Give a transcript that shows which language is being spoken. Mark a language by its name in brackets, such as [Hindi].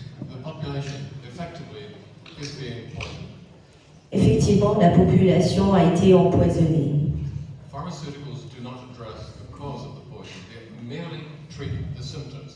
[English] The population effectively is being poisoned. [French] Effectivement, la population a été empoisonnée. [English] Pharmaceuticals do not address the cause of the poison. They merely treat the symptoms.